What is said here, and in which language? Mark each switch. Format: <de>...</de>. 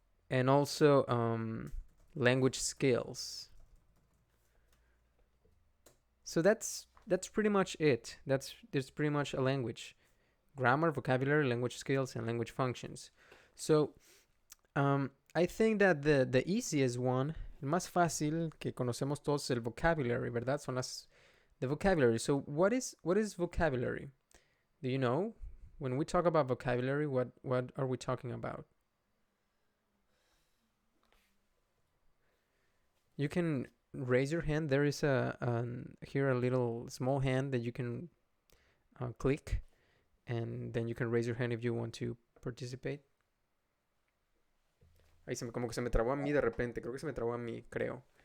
<en>And also language skills. So that's pretty much it. That's pretty much a language. Grammar, vocabulary, language skills, and language functions. So I think that the easiest one,</en> <es>el más fácil que conocemos todos, el</es> <en>vocabulary, ¿verdad? Son the vocabulary. So what is vocabulary? Do you know? When we talk about vocabulary, what are we talking about? You can raise your hand. There is here a little small hand that you can click, and then you can raise your hand if you want to participate.</en> <es>Ahí como que se me trabó a mí de repente. Creo que se me trabó a mí, creo.</es>